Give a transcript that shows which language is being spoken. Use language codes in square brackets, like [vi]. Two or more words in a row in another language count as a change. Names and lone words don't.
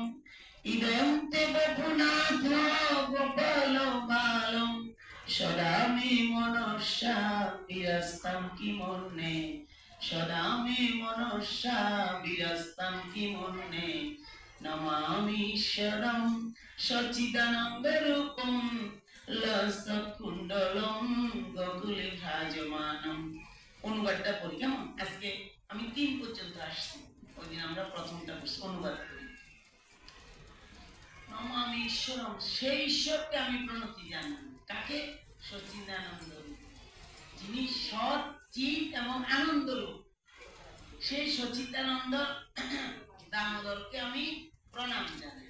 [sa] इदं ते बपुनाथ गोपाल बालम् सदा मे मनसा विरस्तं किमन्ये सदा मे मनसा विरस्तं किमन्ये नमामीश्वरं सच्चिदानन्दरूपं लसत्कुण्डलं गोकुले विराजमानम्। [bn] অনুবাদটা পড়ি কেমন? আজকে আমি 3 পর্যন্ত আসছি, ওই দিন আমরা প্রথমটা পড়ছি, অনুবাদ করি। নমামীশ্বরম, সেই ঈশ্বরকে আমি প্রণতি জানাই। কাকে? সচ্চিদানন্দ রূপ, যিনি সৎ চিৎ এবং আনন্দ রূপ, সেই সচ্চিদানন্দ দামোদরকে আমি প্রণাম জানাই।